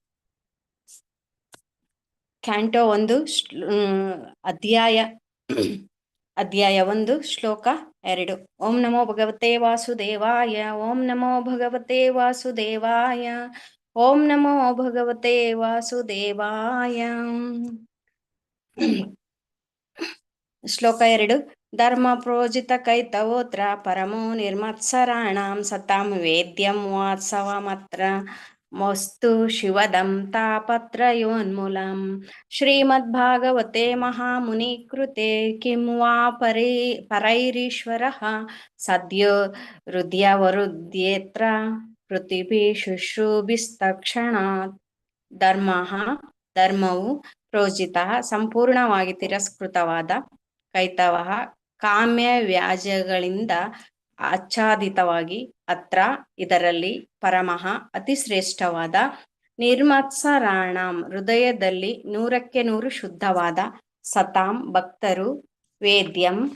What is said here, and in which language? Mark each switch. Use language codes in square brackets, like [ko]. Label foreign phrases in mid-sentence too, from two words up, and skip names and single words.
[kn] ಕ್ಯಾಂಟೋ 1 ಅಧ್ಯಾಯ 1 ಶ್ಲೋಕ 2. [sa] ಓಂ ನಮೋ ಭಗವತೆ ವಾಸುದೇವಾಯ. ಓಂ ನಮೋ ಭಗವತೆ ವಾಸುದೇವಾಯ. ಓಂ ನಮೋ ಭಗವತೆ ವಾಸುದೇವಾಯ. ಶ್ಲೋಕ 2 ಧರ್ಮ ಪ್ರೋಜಿತ ಕೈತವೋತ್ರ ಪರಮೋ ನಿರ್ಮತ್ಸರಾಣಾಂ ಸತಾಂ ವೇದ್ಯಂ ವಾತ್ಸವಮತ್ರ ಮಸ್ತು ಶಿವದಂ ತಾಪತ್ರಯೋನ್ಮೂಲಂ. ಶ್ರೀಮದ್ಭಾಗವತೆ ಮಹಾಮುನಿ ಕೃತೆ ಕಿಂ ವಾ ಪರೈರೀಶ್ವರಃ ಸದ್ಯೋ ಹೃದಯವರುದ್ಯೇತ್ರ ಪೃಥಿವೀ ಶುಶ್ರೂಭಿಸ್ತಕ್ಷಣಾತ್. [kn] ಧರ್ಮವು ಪ್ರೋಜಿತ ಸಂಪೂರ್ಣವಾಗಿ ತಿರಸ್ಕೃತವಾದ, ಕೈತವಃ ಕಾಮ್ಯ ವ್ಯಾಜ್ಯಗಳಿಂದ ಆಚ್ಛಾದಿತವಾಗಿ, ಅತ್ರ ಇದರಲ್ಲಿ, ಪರಮಃ ಅತಿಶ್ರೇಷ್ಠವಾದ, ನಿರ್ಮತ್ಸರಾಣಾಂ ಹೃದಯದಲ್ಲಿ 100ಕ್ಕೆ 100 ಶುದ್ಧವಾದ, ಸತಾಂ ಭಕ್ತರು, ವೇದ್ಯಂ